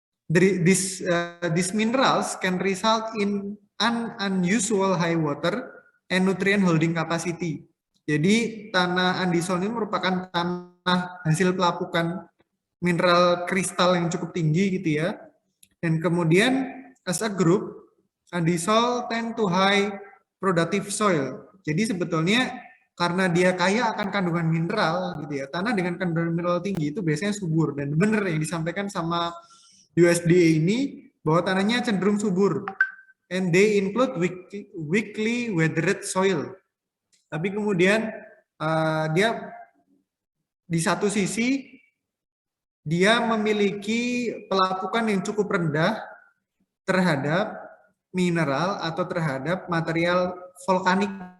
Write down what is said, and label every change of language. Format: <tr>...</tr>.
<en>These minerals can result in an unusual high water and nutrient holding capacity.</en> <id>Jadi tanah andisol ini merupakan tanah hasil pelapukan mineral kristal yang cukup tinggi gitu ya. Dan kemudian</id> <en>as a group, andisol tend to high productive soil.</en> <id>Jadi sebetulnya karena dia kaya akan kandungan mineral gitu ya, tanah dengan kandungan mineral tinggi itu biasanya subur. Dan benar yang disampaikan sama USDA ini bahwa tanahnya cenderung subur.</id> <en>And they include weakly weathered soil.</en> <id>Tapi kemudian dia di satu sisi dia memiliki pelapukan yang cukup rendah terhadap mineral atau terhadap material vulkanik.</id>